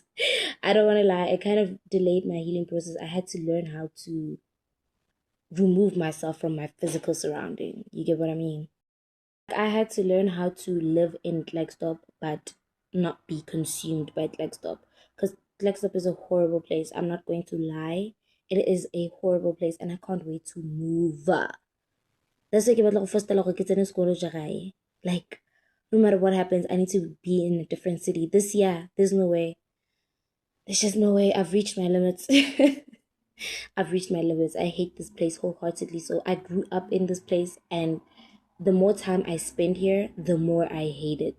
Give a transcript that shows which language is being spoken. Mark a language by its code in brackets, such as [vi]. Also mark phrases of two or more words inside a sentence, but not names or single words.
[en] I don't want to lie, it kind of delayed my healing process. I had to learn how to remove myself from my physical surrounding. You get what I mean? I had to learn how to live in Flagstop but not be consumed by Flagstop, because Flagstop is a horrible place. I'm not going to lie. It is a horrible place, and I can't wait to move. That's why [tn] ke batla go fostela gore ke tsene sekolo ja gae. [en] Like, no matter what happens, I need to be in a different city. This year, there's no way. There's just no way. I've reached my limits. I've reached my limits. I hate this place wholeheartedly. So I grew up in this place, and the more time I spend here, the more I hate it.